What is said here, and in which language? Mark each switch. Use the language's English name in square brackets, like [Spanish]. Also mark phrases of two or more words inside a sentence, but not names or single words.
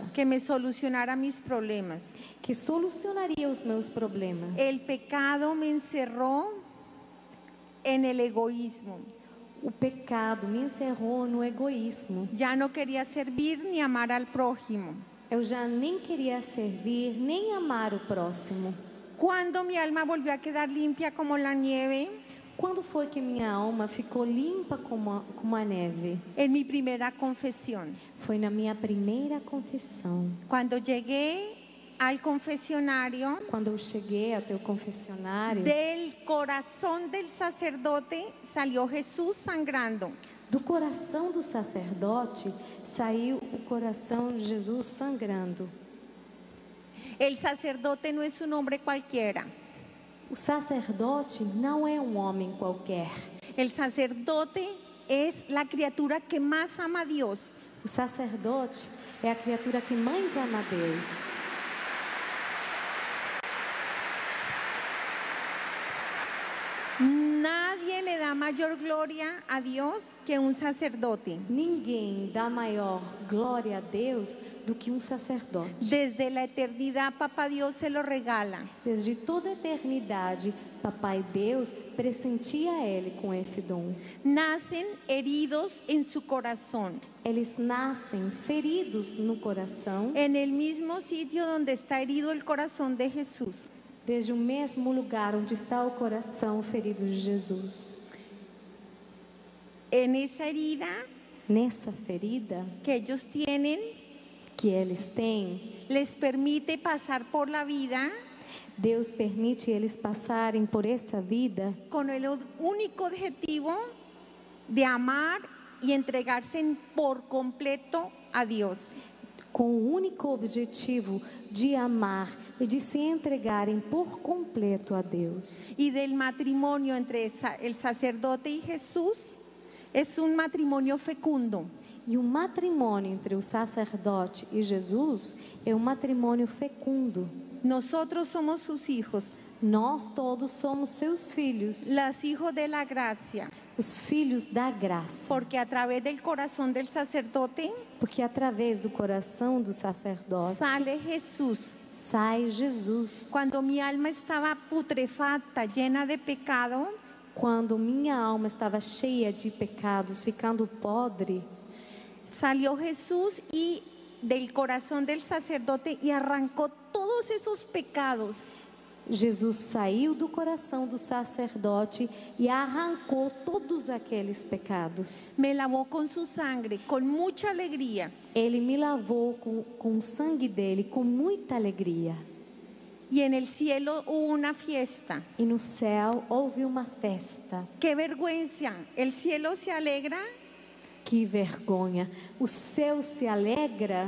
[Spanish] que me solucionara mis problemas. [Portuguese] que solucionaria os meus problemas. [Spanish] El pecado me encerró en el egoísmo. [Portuguese] O pecado me encerrou no egoísmo. [Spanish] Ya no quería servir ni amar al prójimo. [Portuguese] Eu já nem queria servir, nem amar o próximo. [Spanish] Cuando mi alma volvió a quedar limpia como la nieve, [Portuguese] Quando foi que minha alma ficou limpa como a neve? [Spanish] en mi primera confesión. [Portuguese] Foi na minha primeira confissão. [Spanish] Cuando llegué al confesionario, [Portuguese] Quando eu cheguei até o confessionário, [Spanish] del corazón del sacerdote salió Jesús sangrando. [Portuguese] do coração do sacerdote saiu o coração de Jesus sangrando. [Spanish] El sacerdote no es un hombre cualquiera. [Portuguese] O sacerdote não é um homem qualquer. [Spanish] El sacerdote es la criatura que más ama a Dios. [Portuguese] O sacerdote é a criatura que mais ama a Deus. [Spanish] Nadie le da mayor gloria a Dios que un sacerdote. [Portuguese] Ninguém dá maior glória a Deus do que um sacerdote. [Spanish] Desde la eternidad, Papá Dios se lo regala. [Portuguese] Desde toda a eternidade, Papai Deus presentia ele com esse dom. [Spanish] Nacen heridos en su corazón, [Portuguese] Eles nascem feridos no coração, [Spanish] en el mismo sitio donde está herido el corazón de Jesús. [Portuguese] desde o mesmo lugar onde está o coração ferido de Jesus. [Spanish] En esa herida [Portuguese] Nessa ferida [Spanish] que ellos tienen, [Portuguese] que eles têm, [Spanish] les permite pasar por la vida [Portuguese] Deus permite eles passarem por esta vida [Spanish] con el único objetivo de amar y entregarse por completo a Dios. [Portuguese] com o único objetivo de amar e de se entregarem por completo a Deus. [Spanish] Y del matrimonio entre el sacerdote y Jesús es un matrimonio fecundo. [Portuguese] E o matrimônio entre o sacerdote e Jesus é um matrimônio fecundo. [Spanish] Nosotros somos sus hijos, [Portuguese] Nós todos somos seus filhos, [Spanish] los hijos de la gracia, [Portuguese] os filhos da graça. [Spanish] porque a través del corazón del sacerdote [Portuguese] Porque através do coração do sacerdote [Spanish] sale Jesús. [Portuguese] sai Jesus. [Spanish] Cuando mi alma estaba putrefacta, llena de pecado, [Portuguese] Quando minha alma estava cheia de pecados, ficando podre, [Spanish] salió Jesús y del corazón del sacerdote y arrancó todos esos pecados. [Portuguese] Jesus saiu do coração do sacerdote e arrancou todos aqueles pecados. [Spanish] Me lavó con su sangre, con mucha alegría. [Portuguese] Ele me lavou com o sangue dele, com muita alegria. [Spanish] Y en el cielo hubo una fiesta. [Portuguese] E no céu houve uma festa. [Spanish] ¡Qué vergüenza! El cielo se alegra [Portuguese] Que vergonha! O céu se alegra